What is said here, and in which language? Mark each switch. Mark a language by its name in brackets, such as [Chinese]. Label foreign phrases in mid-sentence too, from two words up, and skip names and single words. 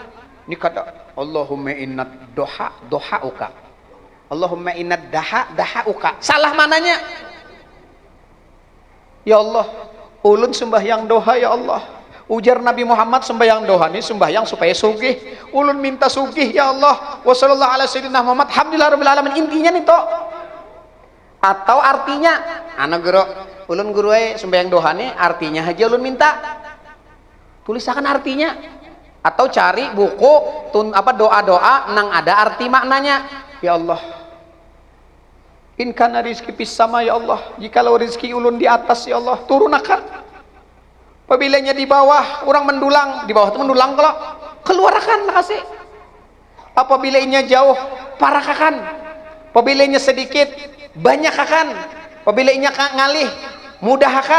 [Banjar] Ini kata [Arabic] اللهم إن ضحاءك. اللهم إن ضحاءك. [Banjar] Salah mananya. Ya Allah, ulun sembahyang doa ya Allah. Ujar Nabi Muhammad sembahyang doa ini sembahyang supaya sugih. Ulun minta sugih ya Allah. [Arabic] وصلى الله على سيدنا محمد. الحمد لله رب العالمين. [Banjar] Intinya nih toh. Atau artinya anak guru, ulun guru sembahyang doa ini artinya aja ulun minta. Tulisakan artinya. Atau cari buku doa-doa nang ada arti maknanya. [Arabic] يا الله، إن كان رزقي في السماء يا الله, [Banjar] jikalau rizki ulun di atas ya Allah, turunakan. Apabila di bawah orang mendulang, di bawah itu mendulang kalau keluarkan kasih. Apabila jauh parakakan. Apabila sedikit banyakkan. Apabila ngalih mudahkan.